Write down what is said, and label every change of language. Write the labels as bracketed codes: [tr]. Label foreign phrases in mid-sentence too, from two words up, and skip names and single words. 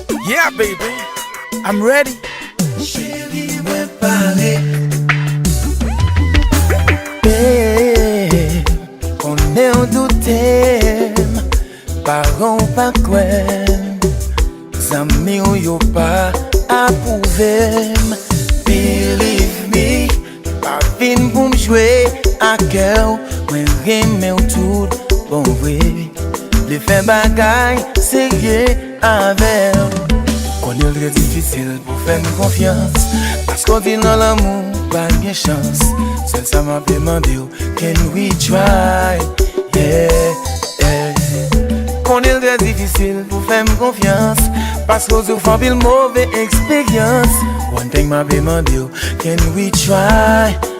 [en] Yeah, baby, I'm ready. [ht] Cheri, mwen pare. Babe, konen ou doutem, paron pa kwen, zami ou yo pa apouvem. [en] Believe me, [ht] pa fin pou m'jwe akèw, mwen reme ou tout bon vwe. Le fè bagay serye avèw. Konen lre difisil pou fèm konfians, pasko di nan l'amou pa gen chans. Sel sa m'a demandé ou, [en] can we try? Yeah, yeah. [ht] Konen lre difisil pou fèm konfians, pasko di ou fè pil mouve eksperyans. [en] One thing [ht] m'a demandé ou, [en] can we try?